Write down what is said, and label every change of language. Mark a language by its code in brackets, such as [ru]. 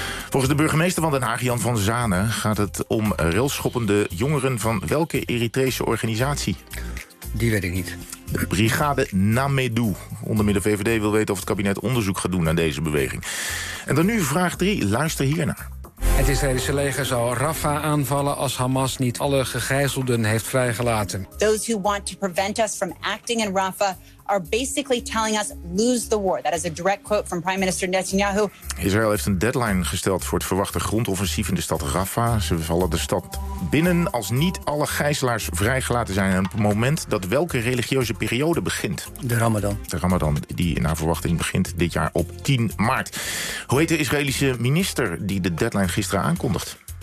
[nl] Volgens de burgemeester van Den Haag, Jan van Zanen, gaat het om relschoppende jongeren van welke Eritrese organisatie? Die weet ik niet. De brigade Namedou. Onder meer de VVD wil weten of het kabinet onderzoek gaat doen naar deze beweging. En dan nu vraag 3. Luister hiernaar. Het Israëlische leger zal Rafah aanvallen als Hamas niet alle gegijzelden heeft vrijgelaten. [en] Those who want to prevent us from acting in Rafah are basically telling us lose the war. That is a direct quote from Prime Minister Netanyahu. [nl] Israël heeft een deadline gesteld voor het verwachte grondoffensief in de stad Rafah. Ze vallen de stad binnen als niet alle gijzelaars vrijgelaten zijn. En op het moment dat welke religieuze periode begint? De Ramadan. De Ramadan, die naar verwachting begint dit jaar op 10 maart. Hoe heet de Israëlische minister die de deadline gisteren aankondigt?